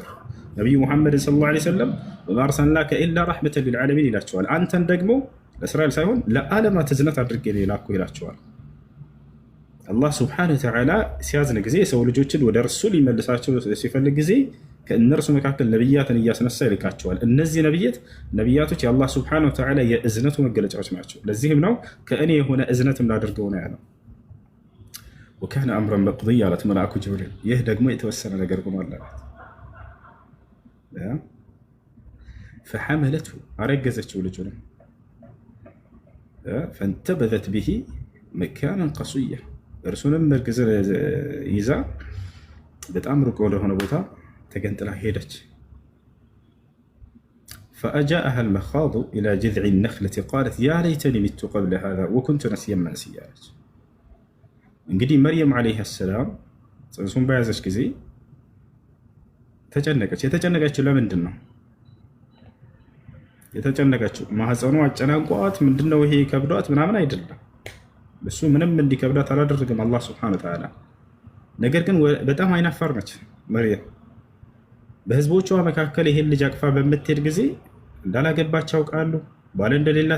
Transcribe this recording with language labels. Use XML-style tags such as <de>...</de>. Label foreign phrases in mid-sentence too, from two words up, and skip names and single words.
<am>ነብዩ መሐመድ</am> <ar>صلى الله عليه وسلم وأرسلناك إلا رحمة للعالمين</ar> <am>ይላቸዋል አንተን ደግሞ ለእስራኤል ሳይሆን ለዓለማት እዝነት አድርጌ ላኩ ይላቸዋል አላህ</am> <ar>سبحانه وتعالى</ar> <am>ሲያዝን ጊዜ የሰው ልጆችን ወደ እርሱ ሊመልሳቸው ሲፈልግ ጊዜ ከእነርሱ መካከል ነብያትን እያስነሳ ይልካቸዋል እነዚህ ነብያቶች የአላህ</am> <ar>سبحانه وتعالى</ar> <am>የእዝነቱ መገለጫዎች ናቸው ለዚህም ነው ከእኔ የሆነ እዝነትም ላደርገው ነው ያለው</am> <ar>وكان أمرا مقضيا</ar> <am>አላት መልአኩ ጅብሪል ይህ ደግሞ የተወሰነ ነገር ሆኗል አላት فحملته አረገዘችው ልጁን</am> <ar>فانتبذت به مكانا قصيا</ar> <am>እርሱንም እርግዝ ይዛ በጣም ሩቅ ወደሆነ ቦታ ተገንጥላ ሄደች</am> <ar>فأجاءها المخاض إلى جذع النخلة قالت يا ليتني مت قبل هذا وكنت نسيا منسيا</ar> <am>እንግዲህ መርየም</am> <ar>عليه السلام</ar> <am>ጽንሱን በያዘች ጊዜ ተጨነቀች የተጨነቀችው ለምንድን ነው የተጨነቀችው ማህፀኑ አጨናንቋት ምንድነው ይሄ ከብዷት ምናምን አይደለም እሱ ምንም እንዲከብዳት አላደረገም አላህ</am> <ar>سبحانه وتعالى</ar> <am>ነገር ግን በጣም አይናፋር ነች መርየም በህዝቦቿ መካከል ይሄን ልጅ አቅፋ በምትሄድ ጊዜ እንዳላገባች ያውቃሉ ባል እንደሌላት</am>